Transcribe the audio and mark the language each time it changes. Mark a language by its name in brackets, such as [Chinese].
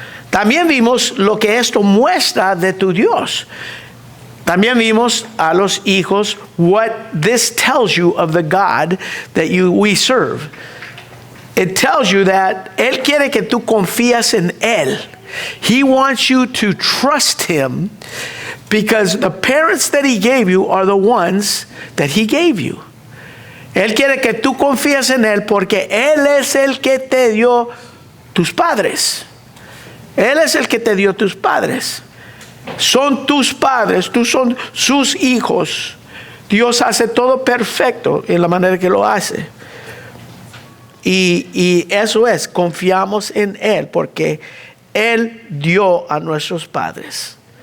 [Spanish] También vimos lo que esto muestra de tu Dios. También vimos a los hijos [English] what this tells you of the God that we serve. It tells you that [Spanish] Él quiere que tú confías en Él. [English] He wants you to trust Him because the parents that He gave you are the ones that He gave you. [Spanish] Él quiere que tú confíes en Él porque Él es el que te dio tus padres. Él es el que te dio tus padres. Son tus padres, tú son sus hijos. Dios hace todo perfecto en la manera que lo hace. Y eso es, confiamos en Él porque Él dio a nuestros padres.